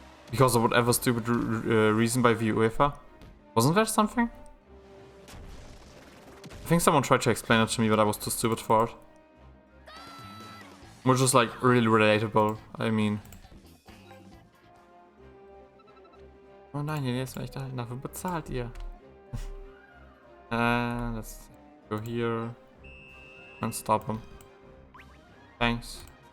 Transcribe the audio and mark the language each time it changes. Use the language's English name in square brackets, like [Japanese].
[English] Because of whatever stupid reason by the UEFA? Wasn't there something? I think someone tried to explain it to me, but I was too stupid for it. Which is like really relatable, I mean. [German] Oh nein, jetzt werde ich da halt dafür bezahlt, ihr. [English] Let's go here and stop him. Thanks.